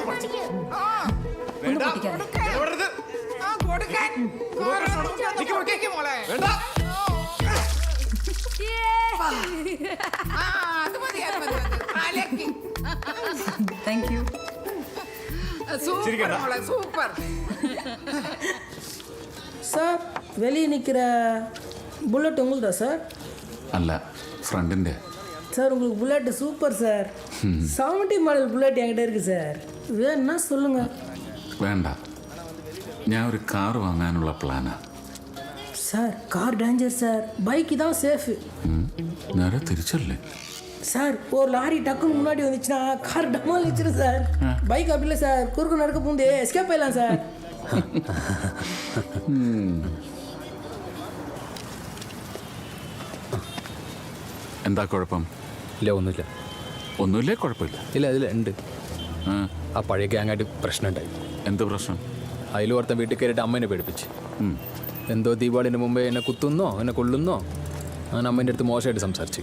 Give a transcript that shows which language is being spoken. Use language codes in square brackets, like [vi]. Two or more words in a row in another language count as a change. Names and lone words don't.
[ml] കൊടുക്കാൻ മോളെ. അത് മതി, അത് മതി. അലക്കി. [en] thank you. [ml] സൂപ്പർ മോളെ, സൂപ്പർ. [ta] சார் வெளியே நிற்கிற புல்லட் உங்களுதா சார்? [ml] അല്ല, ഫ്രണ്ടിൻ്റെ. [ta] சார் உங்களுக்கு புல்லட் சூப்பர் சார். 70 மாடல் புல்லட் என்கிட்ட இருக்குது சார். வேணும்னா சொல்லுங்கள். [ml] വേണ്ട, ഞാൻ ഒരു കാർ വാങ്ങാനുള്ള പ്ലാനാ. [ta] சார் கார் டேஞ்சர் சார், பைக்கு தான் சேஃபு. [ml] നേരെ തിരിച്ചല്ലേ? [ta] சார் ஒரு லாரி டக்குன்னு முன்னாடி வந்துச்சுன்னா கார் டமால் வச்சிரு சார். பைக் அப்படி இல்லை சார், குறுக்கு நடக்க பூந்தே எஸ்கேப் ஆயிடலாம் சார். [ml] എന്താ കുഴപ്പം? ഇല്ല, ഒന്നുമില്ല. ഒന്നുമില്ലേ? കുഴപ്പമില്ല. ഇല്ല, അതിൽ ഉണ്ട്. ആ, ആ പഴയ ഗ്യാങ്ങായിട്ട് പ്രശ്നമുണ്ടായി. എന്ത് പ്രശ്നം? അതിൽ ഓർത്തൻ വീട്ടിൽ കയറിയിട്ട് അമ്മേനെ പേടിപ്പിച്ച്. എന്തോ ദീപാവലിന് മുമ്പേ എന്നെ കുത്തുന്നോ എന്നെ കൊള്ളുന്നോ ഞാൻ അമ്മേൻ്റെ അടുത്ത് മോശമായിട്ട് സംസാരിച്ച്.